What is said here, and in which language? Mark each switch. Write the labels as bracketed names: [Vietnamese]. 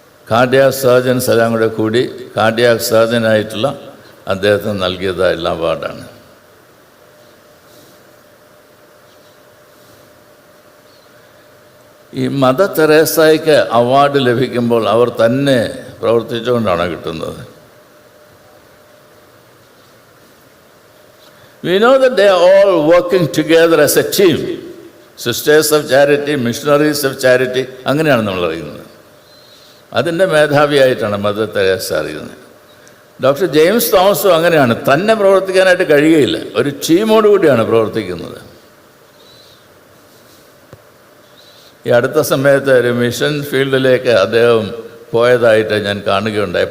[Malayalam] Cardiac surgeons എല്ലാം കൂടെ കൂടി കാർഡിയാക് സർജനായിട്ടുള്ള അദ്ദേഹത്തിന് നൽകിയതായുള്ള അവാർഡാണ്. ഈ മദർ തെരേസയ്ക്ക് അവാർഡ് ലഭിക്കുമ്പോൾ അവർ തന്നെ പ്രവർത്തിച്ചുകൊണ്ടാണ് കിട്ടുന്നത്. [English] We know that they are all working together as a team. Sisters of Charity, Missionaries of Charity, [Malayalam] അങ്ങനെയാണ് നമ്മൾ അറിയുന്നത്. അതിൻ്റെ മേധാവിയായിട്ടാണ് മദർ തെരേസ അറിയുന്നത്. ഡോക്ടർ ജെയിംസ് തോമസും അങ്ങനെയാണ്. തന്നെ പ്രവർത്തിക്കാനായിട്ട് കഴിയുകയില്ല, ഒരു ടീമോട് കൂടിയാണ് പ്രവർത്തിക്കുന്നത്. ഈ അടുത്ത സമയത്ത് ഒരു മിഷൻ ഫീൽഡിലേക്ക് അദ്ദേഹം പോയതായിട്ട് ഞാൻ കാണുകയുണ്ടായി.